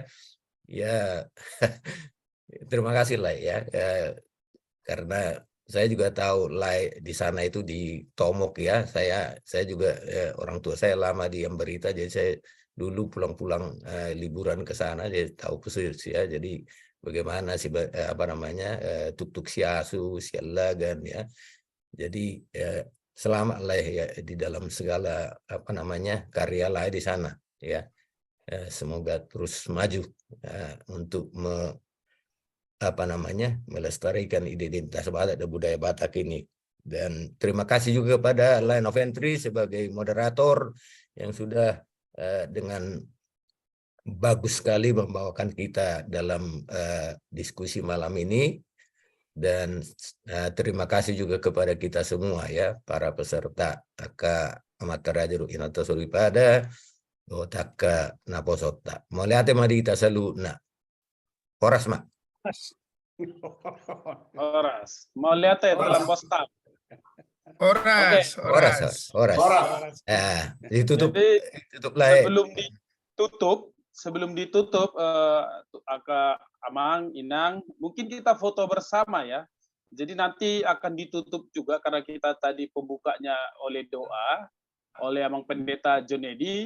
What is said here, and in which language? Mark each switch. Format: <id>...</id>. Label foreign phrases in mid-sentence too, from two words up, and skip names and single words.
<id>Ya, terima kasih Lai ya, karena saya juga tahu Lai di sana itu di Tomok ya. Saya juga orang tua saya lama di Ambarita, jadi saya dulu pulang-pulang liburan ke sana dia tahu persis ya. Jadi bagaimana sih tuk-tuk siasu, sialagan ya. Jadi selamat lah ya di dalam segala karya lah di sana ya. Semoga terus maju untuk melestarikan identitas Batak dan budaya Batak ini. Dan terima kasih juga kepada Line of Entry sebagai moderator yang sudah dengan bagus sekali membawakan kita dalam diskusi malam ini. Dan terima kasih juga kepada kita semua ya, para peserta</id> <bbc>Taka Amataraja Inata Suripada, Taka Naposota. Moliate madita saluna. Horas mak. Horas. Moliate dalam postal. Horas.</bbc> <id>Ditutup. Jadi, Tutup lah. sebelum ditutup Aka Amang, Inang, mungkin kita foto bersama ya. Jadi nanti akan ditutup juga karena kita tadi pembukanya oleh doa oleh Amang Pendeta Jonedi.</id>